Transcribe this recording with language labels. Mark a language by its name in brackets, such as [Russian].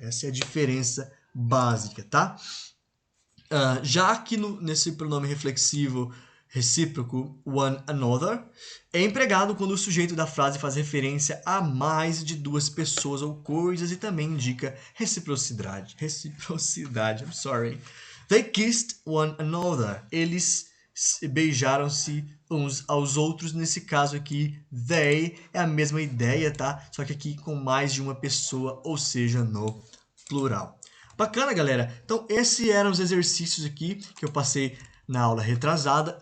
[Portuguese] Essa é a diferença básica, tá? Já que nesse pronome reflexivo recíproco, one another, é empregado quando o sujeito da frase faz referência a mais de 2 pessoas ou coisas e também indica reciprocidade. [English] I'm sorry. They kissed one another. [Portuguese] Eles beijaram-se uns aos outros. Nesse caso aqui, they é a mesma ideia, tá? Só que aqui com mais de uma pessoa, ou seja, no plural. Bacana, galera? Então, esses eram os exercícios aqui que eu passei na aula retrasada.